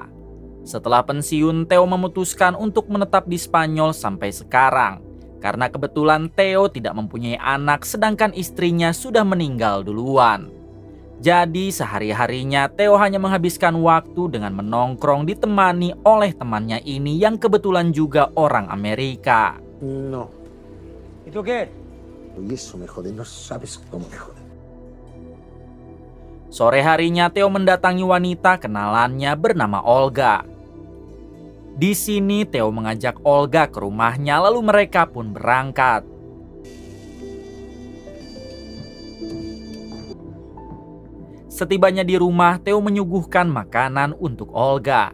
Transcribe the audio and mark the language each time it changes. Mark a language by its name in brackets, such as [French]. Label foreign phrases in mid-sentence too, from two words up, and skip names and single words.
[Indonesian] Setelah pensiun Theo memutuskan untuk menetap di Spanyol sampai sekarang. Karena kebetulan Theo tidak mempunyai anak sedangkan istrinya sudah meninggal duluan. Jadi sehari-harinya Theo hanya menghabiskan waktu dengan menongkrong ditemani oleh temannya ini yang kebetulan juga orang Amerika. [Spanish] No. ¿Y tú qué? Y eso me jode, no sabes cómo me jode. [Indonesian] Sore harinya Theo mendatangi wanita kenalannya bernama Olga. Di sini Theo mengajak Olga ke rumahnya lalu mereka pun berangkat. Setibanya di rumah, Theo menyuguhkan makanan untuk Olga.